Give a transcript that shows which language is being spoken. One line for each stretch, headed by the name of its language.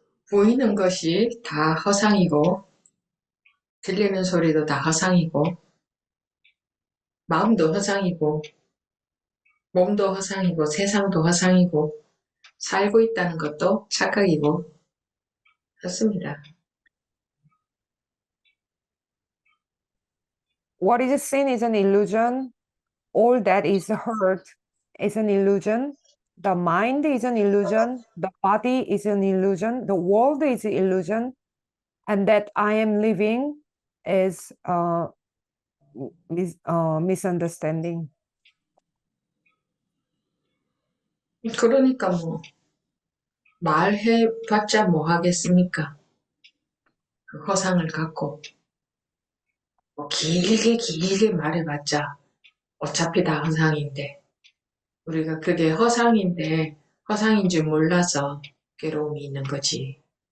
Korean: 보이는 것이 다 허상이고, 들리는 소리도 다 허상이고, 마음도 허상이고, 몸도 허상이고, 세상도 허상이고, 살고 있다는 것도 착각이고, 그렇습니다.
English: What is seen is an illusion. All that is heard is an illusion. The mind is an illusion. The body is an illusion. The world is an illusion. And that I am living is misunderstanding.
Korean: 그러니까 뭐 말해봤자 뭐 하겠습니까? 그 허상을 갖고 뭐 길게 말해봤자 어차피 다 허상인데, 우리가 그게 허상인데 허상인 줄 몰라서 괴로움이 있는 거지.